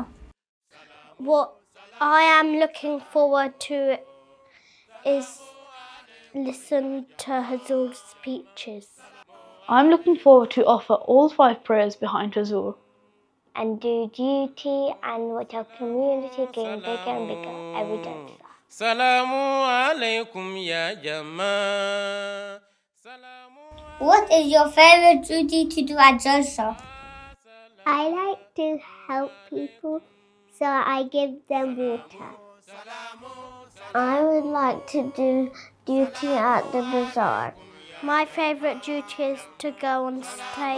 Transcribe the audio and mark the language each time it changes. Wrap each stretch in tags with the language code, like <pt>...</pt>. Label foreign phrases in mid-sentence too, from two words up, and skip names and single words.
<en>What I am looking forward to is listen to Huzur's speeches. I'm looking forward to offer all 5 prayers behind Huzur. And do duty and watch our community getting bigger and bigger every day.</en> <ar>السلام عليكم يا جماعة.</ar> <en>What is your favorite duty to do at Jalsa? I like to help people, so I give them water. I would like to do duty at the bazaar. My favorite duty is to go on stage.</en>